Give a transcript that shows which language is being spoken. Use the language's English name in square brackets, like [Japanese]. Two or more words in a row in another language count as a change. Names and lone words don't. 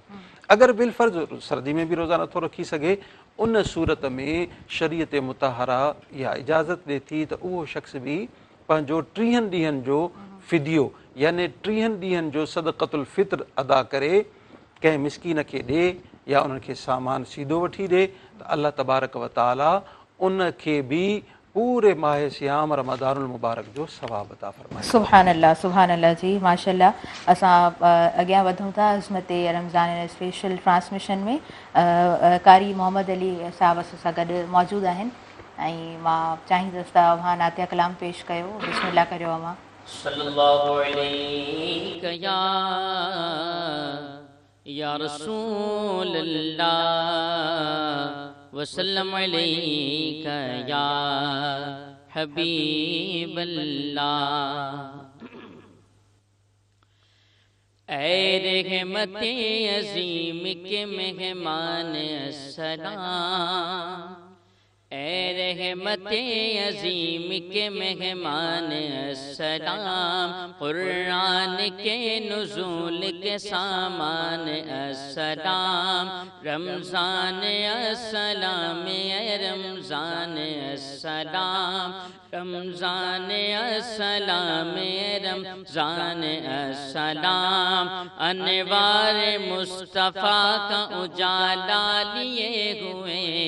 [Sindhi] अगरि बिलफर्ज़ सर्दी में बि रोज़ा नथो रखी सघे, उन सूरत में शरीयत मुतहरा इहा इजाज़त ॾिए थी त उहो शख़्स बि पंहिंजो 30 ॾींहंनि जो फिदियो यानी 30 ॾींहंनि जो [Arabic] صدقة الفطر [Sindhi] अदा करे कंहिं मिस्कीन खे ॾिए या उन्हनि खे सामान सीधो वठी ॾिए त [Arabic] الله تبارك وتعالى [Sindhi] उनखे बि पूरे माह [Arabic] صيام رمضان المبارك [Sindhi] जो सवाब अता फरमाए। [Arabic] سبحان الله [Sindhi] जी, माशाअल्लाह। असां अॻियां वधूं था अज़मत रमज़ान स्पेशल ट्रांसमिशन में। कारी मोहम्मद अली साहब सां गॾु मौजूदु आहिनि ऐं मां चाहींदसि त अव्हां नातिया कलाम पेश कयो। बिस्मिल्लाह करियो अव्हां। [Arabic] صلى الله عليه يا رسول الله وسلم عليك يا حبيب الله. [Urdu] اے رحمتے عظیم کے مہمان السلام، اے رحمتے عظیم کے مہمان السلام، قرآن کے نزول کے سامان السلام، رمضان السلام، اے رمضان السلام، رمضان السلام، اے رمضان السلام، انوار مصطفیٰ کا اجالا لیے ہوئے,